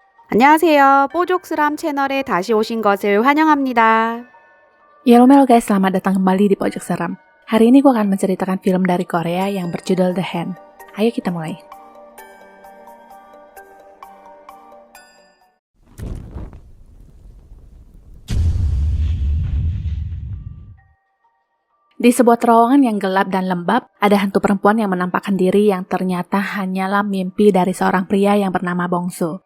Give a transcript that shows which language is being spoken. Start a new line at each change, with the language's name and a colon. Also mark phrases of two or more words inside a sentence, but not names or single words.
Korean: 안녕하세요. 뽀족스람 채널에 다시 오신 것을 환영합니다.
English: Yellow guys,
Indonesian: selamat datang kembali di Pojok Seram. Hari ini gue akan menceritakan film dari Korea yang berjudul The Hand. Ayo kita mulai. Di sebuah terowongan yang gelap dan lembab, ada hantu perempuan yang menampakkan diri yang ternyata hanyalah mimpi dari seorang pria yang bernama Bongsu.